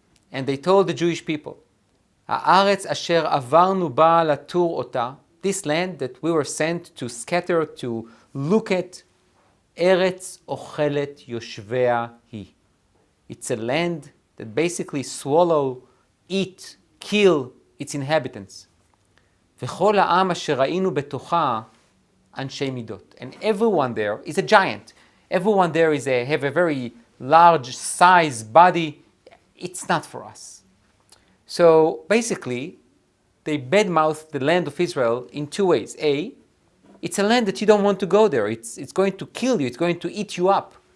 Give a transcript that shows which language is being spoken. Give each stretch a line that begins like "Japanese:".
English: And they told the Jewish people,
Hebrew: הארץ אשר עברנו בה לתור אותה,
English: this land that we were sent to scatter, to look at,
Hebrew: ארץ אוכלת יושביה היא.
English: It's a land that basically swallow, eat, kill its inhabitants.
Hebrew: וכל העם אשר ראינו בתוכה אנשי מידות.
English: And everyone there is a giant. Everyone there have a very large size, body. It's not for us. So basically, they badmouth the land of Israel in 2 ways. A, it's a land that you don't want to go there. It's going to kill you. It's going to eat you up.